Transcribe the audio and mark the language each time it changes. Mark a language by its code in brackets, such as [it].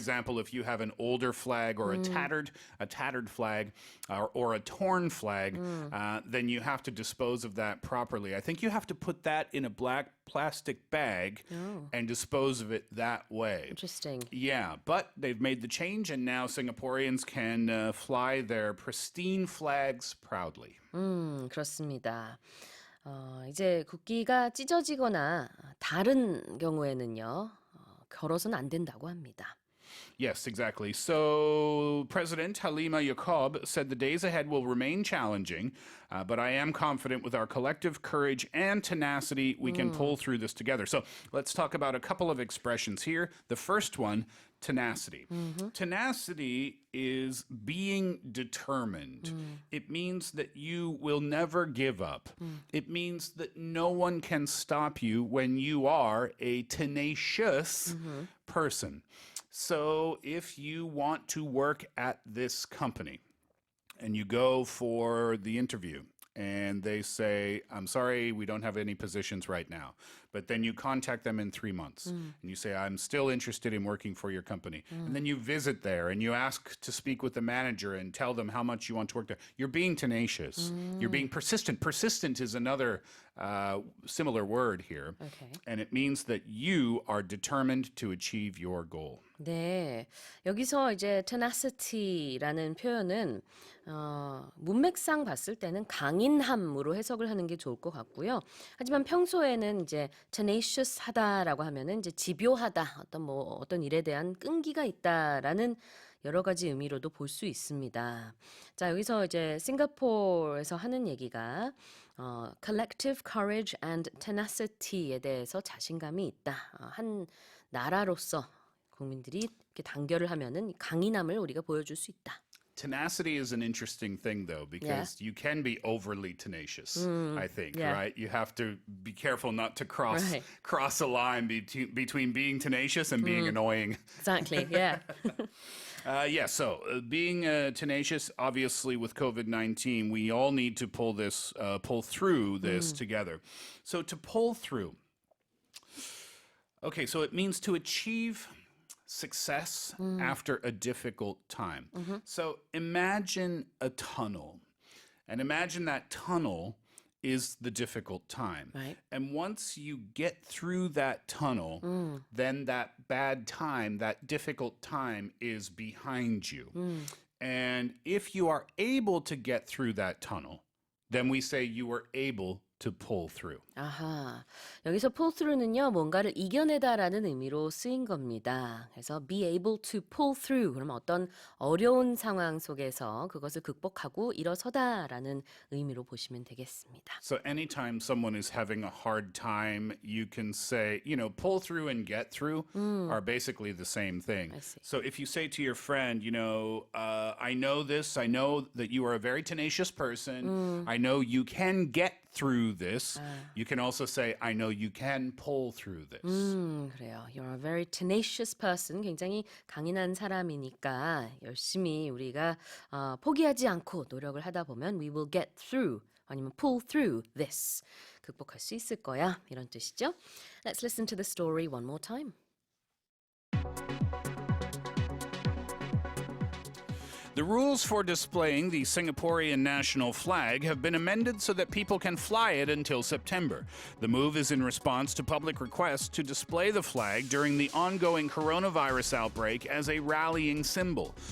[en] example, if you have an older flag or a tattered flag or a torn flag, then you have to dispose of that properly. I think you have to put that in a black plastic bag and dispose of it that way. Interesting. Yeah, but they've made the change, and now Singaporeans can fly their pristine flags proudly. [ko] 그렇습니다. 이제 국기가 찢어지거나 다른 경우에는요, 걸어서는 안 된다고 합니다. [en] Yes, exactly. So President Halima Yacob said the days ahead will remain challenging, but I am confident with our collective courage and tenacity, we can pull through this together. So let's talk about a couple of expressions here. The first one, tenacity. Tenacity is being determined. It means that you will never give up. It means that no one can stop you when you are a tenacious person. So if you want to work at this company and you go for the interview and they say, I'm sorry, we don't have any positions right now. But then you contact them in 3 months and you say, I'm still interested in working for your company. And then you visit there and you ask to speak with the manager and tell them how much you want to work there. You're being tenacious. You're being persistent. Persistent is another similar word here. Okay. And it means that you are determined to achieve your goal. [ko] 네, 여기서 이제 tenacity라는 표현은 문맥상 봤을 때는 강인함으로 해석을 하는 게 좋을 것 같고요. 하지만 평소에는 이제 tenacious하다라고 하면은 이제 집요하다, 어떤 일에 대한 끈기가 있다라는 여러 가지 의미로도 볼 수 있습니다. 자, 여기서 이제 싱가포르에서 하는 얘기가 [en] collective courage and tenacity [ko] 에 대해서 자신감이 있다. 한 나라로서 국민들이 이렇게 단결을 하면은 강인함을 우리가 보여줄 수 있다. [en] Tenacity is an interesting thing, though, because you can be overly tenacious, I think, yeah. right? You have to be careful not to cross Right. cross a line between being tenacious and being annoying. Exactly, yeah. So being tenacious, obviously, with COVID-19, we all need to pull through this together. So to pull through, okay, so it means to achieve success after a difficult time. So imagine a tunnel, and imagine that tunnel is the difficult time. Right. And once you get through that tunnel, then that bad time, that difficult time is behind you. And if you are able to get through that tunnel, then we say you were able to pull through. [ko] 아하, 여기서 pull through는요, 뭔가를 이겨내다라는 의미로 쓰인 겁니다. 그래서 [en] be able to pull through, [ko] 그러면 어떤 어려운 상황 속에서 그것을 극복하고 일어서다라는 의미로 보시면 되겠습니다. [en] So anytime someone is having a hard time, you can say, pull through and get through are basically the same thing. I see. So if you say to your friend, I know this, I know that you are a very tenacious person, I know you can get through this. You can also say, I know you can pull through this. [ko] 그래요. [en] You're a very tenacious person. [ko] 굉장히 강인한 사람이니까 열심히 우리가 포기하지 않고 노력을 하다 보면 [en] we will get through [ko] 아니면 [en] pull through this. [ko] 극복할 수 있을 거야. 이런 뜻이죠. [en] Let's listen to the story one more time. The rules for displaying the Singaporean national flag have been amended so that people can fly it until September. The move is in response to public requests to display the flag during the ongoing coronavirus outbreak as a rallying symbol.